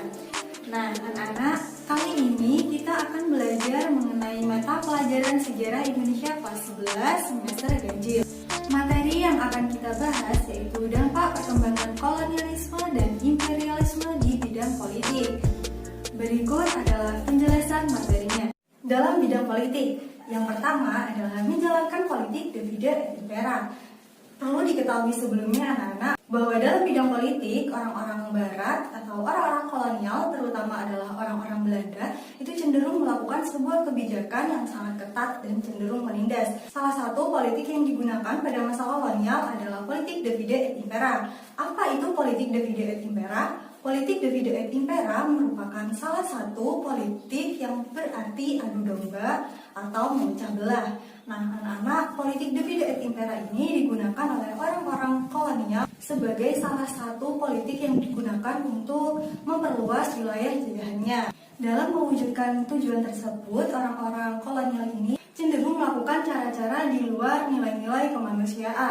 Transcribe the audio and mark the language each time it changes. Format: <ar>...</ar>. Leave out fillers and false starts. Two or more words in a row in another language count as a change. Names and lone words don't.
<id>Nah, anak-anak, kali ini kita akan belajar mengenai mata pelajaran Sejarah Indonesia kelas 11 semester ganjil. Materi yang akan kita bahas yaitu dampak perkembangan kolonialisme dan imperialisme di bidang politik. Berikut adalah penjelasan materinya. Dalam bidang politik, yang pertama adalah menjalankan politik</id> <la>divide et impera.</la> <id>Perlu diketahui sebelumnya anak-anak bahwa dalam bidang politik, orang-orang barat atau orang-orang kolonial, terutama adalah orang-orang Belanda, itu cenderung melakukan sebuah kebijakan yang sangat ketat dan cenderung menindas. Salah satu politik yang digunakan pada masa kolonial adalah politik</id> <la>divide et impera.</la> <id>Apa itu politik</id> <la>divide et impera?</la> <id>Politik</id> <la>divide et impera</la> <id>merupakan salah satu politik yang berarti adu domba atau memecah belah. Nah, anak-anak, politik</id> <la>divide et impera</la> <id>ini digunakan oleh orang-orang kolonial sebagai salah satu politik yang digunakan untuk memperluas wilayah jajahannya. Dalam mewujudkan tujuan tersebut, orang-orang kolonial ini cenderung melakukan cara-cara di luar nilai-nilai kemanusiaan.</id>